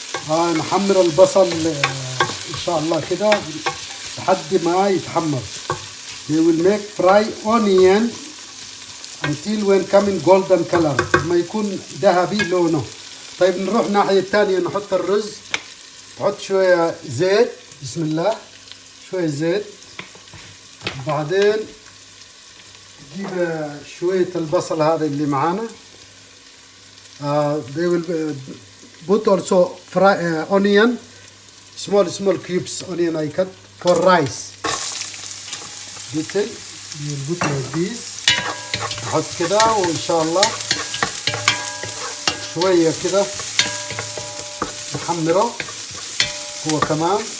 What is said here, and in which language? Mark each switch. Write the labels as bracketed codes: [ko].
[ar] نحمر البصل إن شاء الله كده لحد ما يتحمر. [en] They will make fry onion until when coming golden color. [ar] ما يكون ذهبي لونه. طيب نروح الناحية الثانية. نحط الرز. نحط شوية زيت. بسم الله. شوية زيت. بعدين نجيب شوية البصل هذا اللي معانا. [en] They will put also fry onion, small cubes onion I cut for rice. Little we will put like this. [ar] نحط كده وإن شاء الله شوية كده نحمره هو كمان.